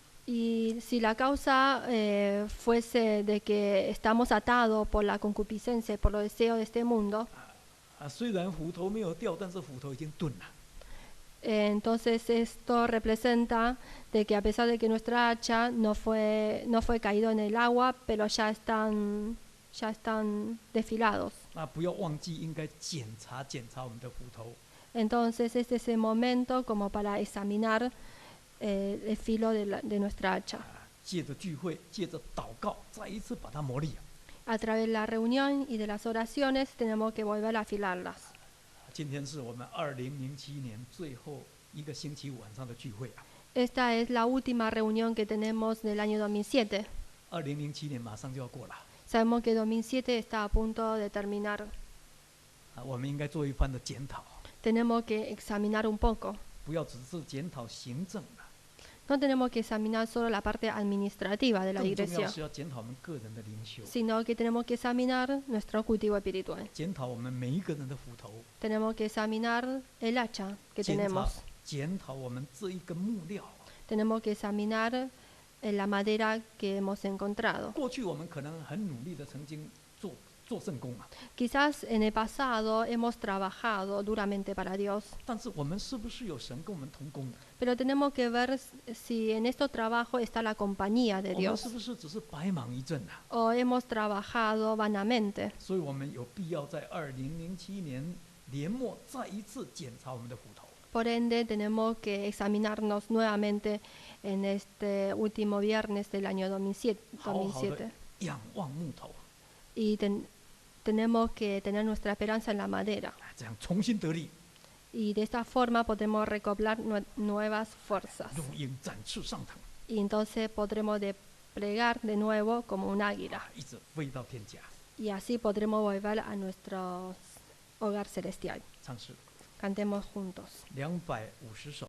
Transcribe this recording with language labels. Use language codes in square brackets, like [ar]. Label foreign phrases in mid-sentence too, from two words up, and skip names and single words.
[es] Y si la causa fuese de que estamos atados por la concupiscencia, por los deseos de este mundo, [zh] 虽然斧头没有掉，但是斧头已经钝了。 [es] entonces esto representa de que a pesar de que nuestra hacha no fue caído en el agua, pero ya están desfilados. [zh] 那不要忘记，应该检查我们的斧头。 [es] Entonces este es el momento como para examinar el filo de nuestra hacha. [zh] 借着聚会，借着祷告，再一次把它磨砺。 [es] A través de la reunión y de las oraciones tenemos que volver a afilarlas. [zh] 今天是我们2007年最后一个星期五晚上的聚会啊。 [es] Esta es la última reunión que tenemos del año 2007. [zh] 2007 年马上就要过了， [es] Sabemos que 2007 está a punto de terminar. [zh] 我们应该做一番的检讨， [es] Tenemos que examinar un poco. [zh] 不要只是检讨行政啊， [es] No tenemos que examinar solo la parte administrativa de la [zh] 更重要 [es] iglesia, [zh] 是要检讨我们个人的灵修， [es] sino que tenemos que examinar nuestro cultivo espiritual. [zh] 检讨我们每一个人的斧头， [es] Tenemos que examinar el hacha que [zh] 检讨 [es] tenemos. [zh] 检讨我们这一个木料。 [es] Tenemos que examinar la madera que hemos encontrado. [zh] 过去我们可能很努力的曾经做圣工啊， [es] Quizás en el pasado hemos trabajado duramente para Dios, [zh] 但是我们是不是有神跟我们同工的？ [es] pero tenemos que ver si en estos trabajos está la compañía de [zh] 我们 [es] Dios [zh] 是不是只是白忙一阵啊？ [es] o hemos trabajado vanamente. [zh] 所以我们有必要在2007年年末再一次检查我们的斧头。 [es] Por ende, tenemos que examinarnos nuevamente en este último viernes del año 2007. [zh] 好好的 [es] 2007. [zh] 仰望木头， [es] Y tenemos que tener nuestra esperanza en la madera. [zh] 这样重新得力， [es] Y de esta forma podemos recobrar nuevas fuerzas. [zh] 如鹰展翅上腾， [es] Y entonces podremos desplegar de nuevo como un águila. [zh] 一直飞到天家。 [es] Y así podremos volver a nuestro hogar celestial. [zh] 唱诗 [es] Cantemos juntos. [zh] 250首。